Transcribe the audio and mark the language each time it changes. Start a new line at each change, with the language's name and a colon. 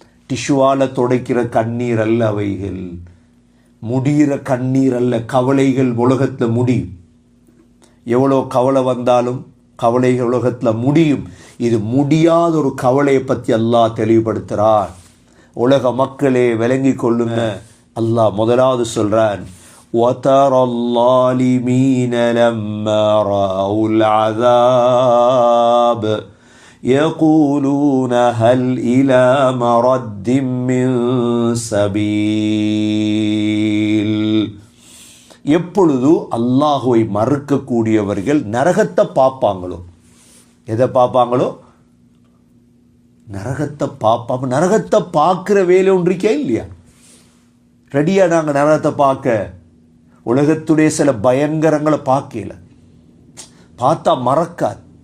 Tamil: டிஷ்யூவால் துடைக்கிற கண்ணீர் அல்ல அவைகள், முடிகிற கண்ணீர் அல்ல. கவலைகள் உலகத்தில் முடியும், எவ்வளோ கவலை வந்தாலும் கவலைகள் உலகத்தில் முடியும். இது முடியாத ஒரு கவலையை பற்றி அல்லாஹ் தெளிவுபடுத்துகிறார். உலக மக்களே விளங்கி கொள்ளுங்க. அல்லாஹ் முதலாவது சொல்றான்,
Arabic: وَتَرَى الظَّالِمِينَ لَمَّا رَأَوُا الْعَذَابَ يَقُولُونَ هَلْ إِلَى مَرَدٍّ مِّن سَبِيلٍ.
Tamil: எப்பொழுது அல்லாஹுவை மறுக்கக்கூடியவர்கள் நரகத்தை பார்ப்பாங்களோ, எதை பார்ப்பாங்களோ? நரகத்தை பார்ப்பாங்க. நரகத்தை பார்க்குற வேலை ஒன்றிக்கே இல்லையா? ரெடியா நாங்கள் நரகத்தை பார்க்க? உலகத்துடைய சில பயங்கரங்களை பார்க்கல, பார்த்தா மறக்காது.